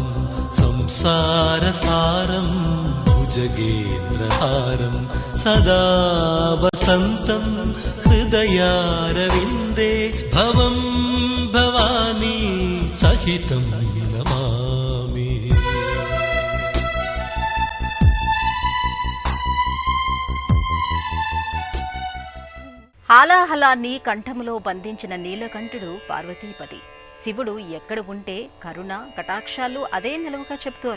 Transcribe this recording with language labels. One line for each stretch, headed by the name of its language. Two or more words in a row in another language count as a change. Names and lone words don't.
Sanskrit: संसारसारं भुजगेन्द्रहारं सदा वसन्तं हृदयारविन्दे भवं भवानी सहितं नमामि.
Telugu: హాలాహలాన్ని కంఠములో బంధించిన నీలకంఠుడు పార్వతీపతి. శివుడు ఎక్కడ ఉంటే కరుణ కటాక్షాలు అదే నిలువుగా చెప్తారు.